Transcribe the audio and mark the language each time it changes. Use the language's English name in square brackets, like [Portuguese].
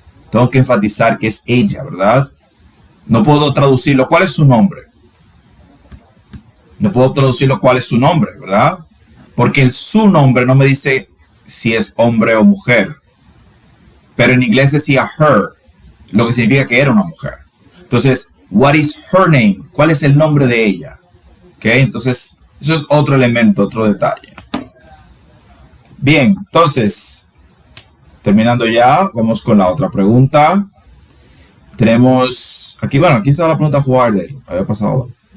[Spanish] Tengo que enfatizar que es ella, ¿verdad? No puedo traducirlo. ¿Cuál es su nombre? No puedo traducirlo cuál es su nombre, ¿verdad? Porque su nombre no me dice si es hombre o mujer. Pero en inglés decía her, lo que significa que era una mujer. [English] Entonces, what is her name? [Spanish] ¿Cuál es el nombre de ella? ¿Ok? Entonces, eso es otro elemento, otro detalle. Bien, entonces... terminando ya, vamos con la otra pregunta. Tenemos aquí, aquí está la pregunta [English] who are they? [Spanish] Había pasado.